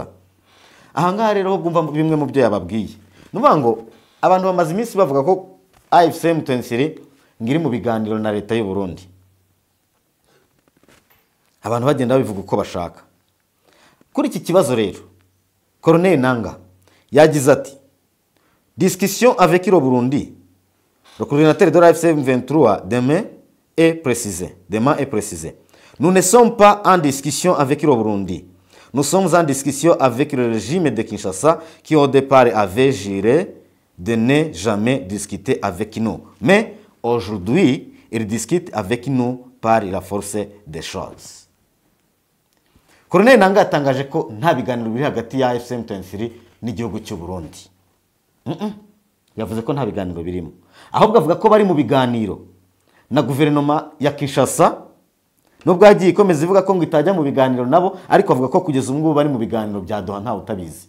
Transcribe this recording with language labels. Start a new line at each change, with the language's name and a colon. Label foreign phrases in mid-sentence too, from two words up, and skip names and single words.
Kinyarwanda: Ahangaha rero ho gumva bimwe mu byo yababwiye. Nuvuga ngo abantu bamaze iminsi bavuga ko AFC M23 ngiri mu biganiro na leta y'u Burundi. Abantu bagenda babivuga uko bashaka. Kuri iki kibazo rero Corneille Nangaa yagize ati
French: discussion avec le Burundi. Le coordinateur de l'AFC M23 demain est précisé. Nous ne sommes pas en discussion avec le Burundi. Nous sommes en discussion avec le régime de Kinshasa qui au départ avait juré de ne jamais discuter avec nous. Mais aujourd'hui, il discute avec nous par la force des choses.
Kinyarwanda: Corneille Nangaa yatangaje ko nta biganiro biri hagati ya AFC M23 n'igihugu cy'u Burundi. Yavuze ko nta biganiro birimo. Ahubwo avuga ko bari mu biganiro na guverinoma ya Kinshasa, nubwo yagiye ikomeza ivuga ko ngo itajya mu biganiro nabo, ariko avuga ko kugeza ubu ngubu bari mu biganiro bya Doha ntawe utabizi.